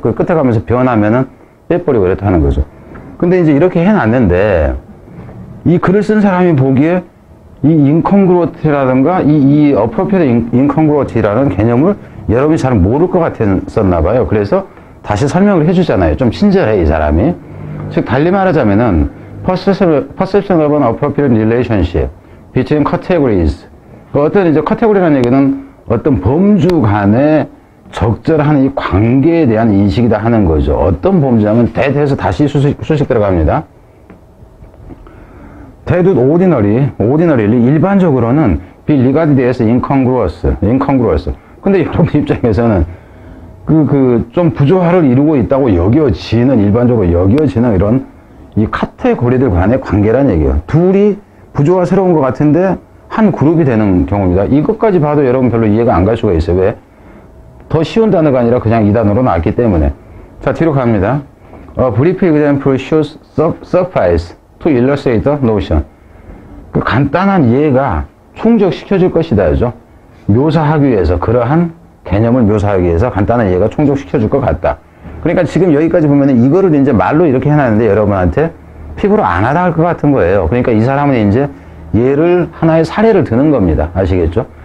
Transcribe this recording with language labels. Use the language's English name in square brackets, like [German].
[Korean] 그 끝에 가면서 변하면은 빼버리고 이렇다 하는 거죠. 근데 이제 이렇게 해놨는데 이 글을 쓴 사람이 보기에 이 incongruity라든가 이 appropriate incongruity라는 개념을 여러분이 잘 모를 것 같았었나 봐요. 그래서 다시 설명을 해주잖아요. 좀 친절해 이 사람이. 즉 달리 말하자면은 [English] perception of an appropriate relationship between categories. [Korean] 어떤 이제 카테고리라는 얘기는 어떤 범주 간의 적절한 이 관계에 대한 인식이다 하는 거죠. 어떤 범주냐면 대해서 다시 수식 들어갑니다. 대도 [English] ordinarily [Korean] 일반적으로는 [English] be regarded as incongruous. [Korean] 근데 여러분 입장에서는 좀 부조화를 이루고 있다고 일반적으로 여겨지는 이런 이 카테고리들 간의 관계란 얘기예요. 둘이 부조화스러운 것 같은데 한 그룹이 되는 경우입니다. 이것까지 봐도 여러분 별로 이해가 안 갈 수가 있어요. 왜? 더 쉬운 단어가 아니라 그냥 이 단어로 나왔기 때문에. 자, 뒤로 갑니다. [English] A brief example shows suffice to illustrate the notion. [Korean] 그 간단한 예가 충족시켜줄 것이다죠. 묘사하기 위해서, 그러한 개념을 묘사하기 위해서 간단한 예가 충족시켜줄 것 같다. 그러니까 지금 여기까지 보면은 이거를 이제 말로 이렇게 해놨는데 여러분한테 피부로 안 하다 할 것 같은 거예요. 그러니까 이 사람은 이제 얘를 하나의 사례를 드는 겁니다. 아시겠죠?